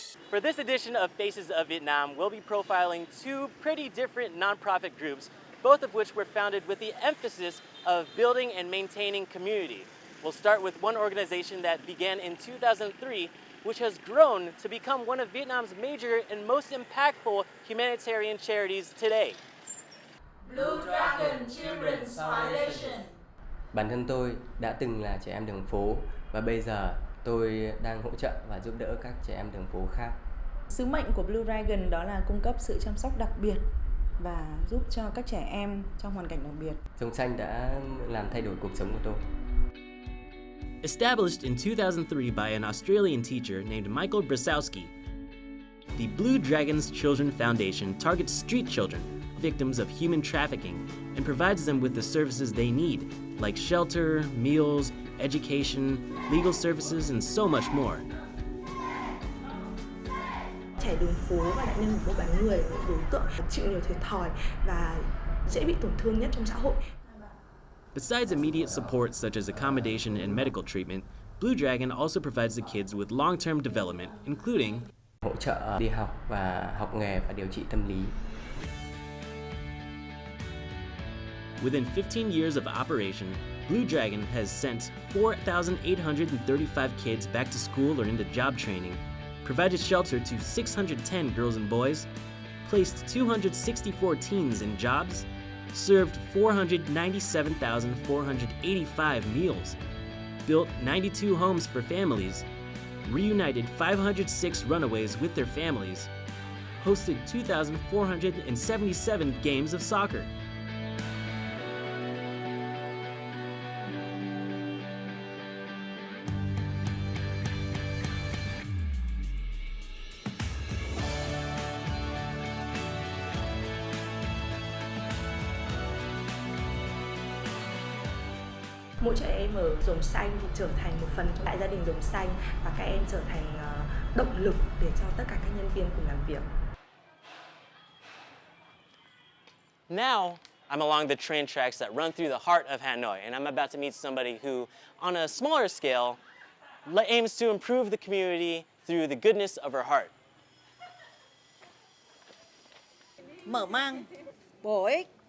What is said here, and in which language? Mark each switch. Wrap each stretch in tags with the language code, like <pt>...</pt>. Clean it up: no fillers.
<en>For this edition of Faces of Vietnam, we'll be profiling two pretty different nonprofit groups, both of which were founded with the emphasis of building and maintaining community. We'll start with one organization that began in 2003, which has grown to become one of Vietnam's major and most impactful humanitarian charities today. Blue Dragon Children's Foundation.</en> <vi>Bản thân tôi đã từng là trẻ em đường phố và bây giờ tôi đang hỗ trợ và giúp đỡ các trẻ em đường phố khác. Sứ mệnh của Blue Dragon đó là cung cấp sự chăm sóc đặc biệt và giúp cho các trẻ em trong hoàn cảnh đặc biệt. Sống xanh đã làm thay đổi cuộc sống của tôi.</vi> <en>Established in 2003 by an Australian teacher named Michael Brasowski, the Blue Dragons Children Foundation targets street children, victims of human trafficking, and provides them with the services they need, like shelter, meals, education, legal services, and so much more.</en> <vi>Trẻ đường phố và nạn nhân của mua bán người là những đối tượng chịu nhiều thiệt thòi và dễ bị tổn thương nhất trong xã hội.</vi> <en>Besides immediate support such as accommodation and medical treatment, Blue Dragon also provides the kids with long-term development, including</en> <vi>hỗ trợ đi học và học nghề và điều trị tâm lý.</vi> <en>Within 15 years of operation, Blue Dragon has sent 4,835 kids back to school or into job training, provided shelter to 610 girls and boys, placed 264 teens in jobs, served 497,485 meals, built 92 homes for families, reunited 506 runaways with their families, hosted 2,477 games of soccer.</en> <vi>Mỗi trẻ em ở Rồng Xanh thì trở thành một phần trong đại gia đình Rồng Xanh và các em trở thành động lực để cho tất cả các nhân viên cùng làm việc.</vi> <en>Now, I'm along the train tracks that run through the heart of Hanoi, and I'm about to meet somebody who, on a smaller scale, aims to improve the community through the goodness of her heart.</en> <vi>Mở mang, bổ ích,</vi>